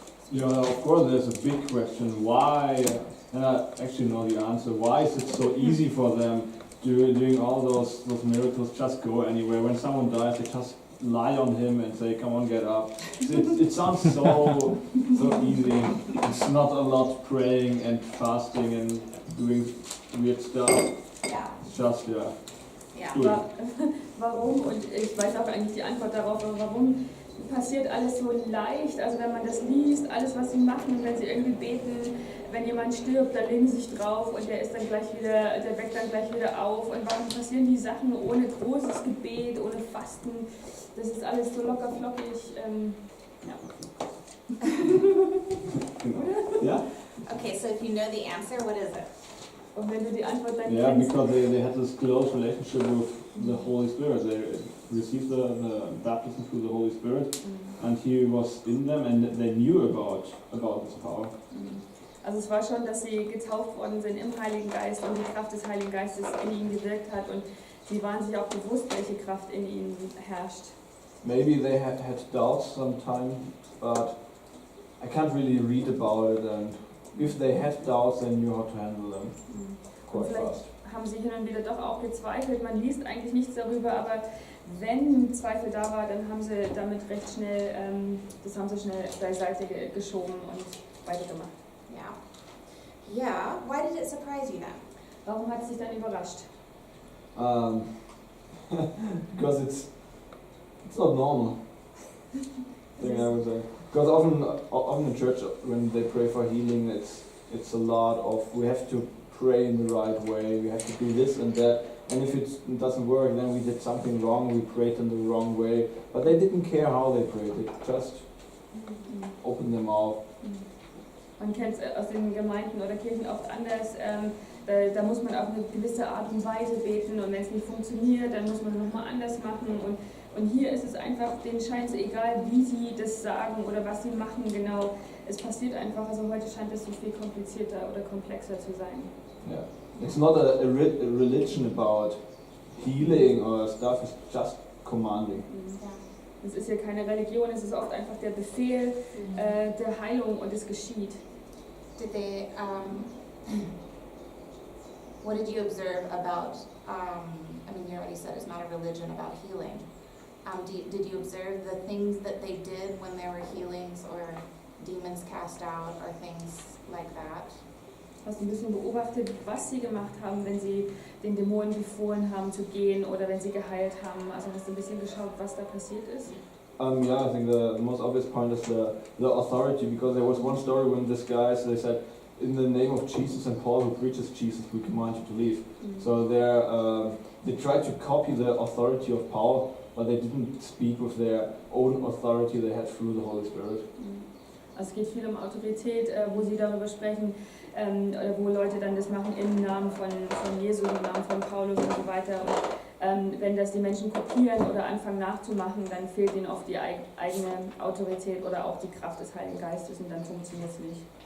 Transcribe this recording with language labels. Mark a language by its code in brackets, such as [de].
[en] Yeah, of course there's a big question. Why, and I actually know the answer, why is it so easy for them doing all those miracles, just go anywhere? When someone dies, they just lie on him and say, come on, get up. It sounds so easy. It's not a lot praying and fasting and doing weird stuff. Yeah, Just yeah. Cool. [de] Warum, und ich weiß auch eigentlich die Antwort darauf, aber warum passiert alles so leicht? Also wenn man das liest, alles was sie machen, wenn sie irgendwie beten, wenn jemand stirbt, dann legen sie sich drauf und der ist dann gleich wieder, der weckt dann gleich wieder auf. Und warum passieren die Sachen ohne großes Gebet, ohne Fasten? Das ist alles so locker flockig. [en] yeah. Okay, so if you know the answer, what is it? [de] Und wenn du die Antwort dann [en] Yeah, [de] kennst, [en] because they had this close relationship with the Holy Spirit. They received the baptism through the Holy Spirit, and He was in them, and they knew about this power. [de] also es war schon, dass sie getauft worden sind im Heiligen Geist und die Kraft des Heiligen Geistes in ihnen gewirkt hat und sie waren sich auch bewusst, welche Kraft in ihnen herrscht. [en] Maybe they had doubts sometime, but I can't really read about it. And if they had doubts, they knew how to handle them quite [de] Vielleicht [en] fast. [de] haben sie hin und wieder doch auch gezweifelt. Man liest eigentlich nichts darüber, aber wenn Zweifel da war, dann haben sie damit recht schnell, das haben sie schnell beiseite geschoben und weitergemacht. [en] Yeah. Yeah, why did it surprise you then? [de] Warum hat es dich dann überrascht? [en] Because it's not normal. Thing I would say. Because often in church when they pray for healing, it's a lot of we have to pray in the right way. We have to do this and that. And if it doesn't work, then we did something wrong. We prayed in the wrong way. But they didn't care how they prayed. They just opened their mouth. [de] Man kennt es aus den Gemeinden oder Kirchen oft anders. Da muss man auf eine gewisse Art und Weise beten und wenn es nicht funktioniert, dann muss man es nochmal anders machen. Und hier ist es einfach, denen scheint es egal, wie sie das sagen oder was sie machen genau. Es passiert einfach, also heute scheint es so viel komplizierter oder komplexer zu sein. [en] Yeah. It's not a religion about healing or stuff, it's just commanding. [de] Es ist ja keine Religion, es ist oft einfach der Befehl der Heilung und es geschieht. [en] Did they, what did you observe about, I mean, you already said it's not a religion about healing. Did you observe the things that they did when there were healings or demons cast out or things like that? [de] Hast du ein bisschen beobachtet, was sie gemacht haben, wenn sie den Dämonen befohlen haben zu gehen oder wenn sie geheilt haben? Also hast du ein bisschen geschaut, was da passiert ist? [en] Yeah, I think the most obvious point is the authority, because there was one story when this guys, they said, in the name of Jesus and Paul who preaches Jesus, we command you to leave. So they tried to copy the authority of Paul, but they didn't speak with their own authority they had through the Holy Spirit. [de] Also es geht viel um Autorität, wo sie darüber sprechen, wo Leute dann das machen im Namen von Jesus, im Namen von Paulus und so weiter. Und wenn das die Menschen kopieren oder anfangen nachzumachen, dann fehlt ihnen oft die eigene Autorität oder auch die Kraft des Heiligen Geistes und dann funktioniert es nicht.